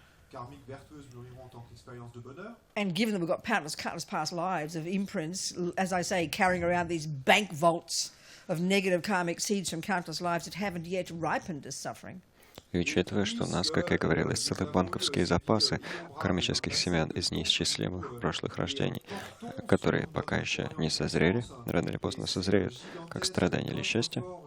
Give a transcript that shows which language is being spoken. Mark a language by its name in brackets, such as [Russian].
[French] karmiques vertueuses mûriront en tant qu'expérience de bonheur. [English] And given that we've got countless past lives of imprints, as I say, carrying around these bank vaults of negative karmic seeds from countless lives that haven't yet ripened as suffering. [Russian] И учитывая, что у нас, как я говорил, есть целые банковские запасы кармических семян из неисчислимых прошлых рождений, которые пока еще не созрели, рано или поздно созреют, как страдания или счастье,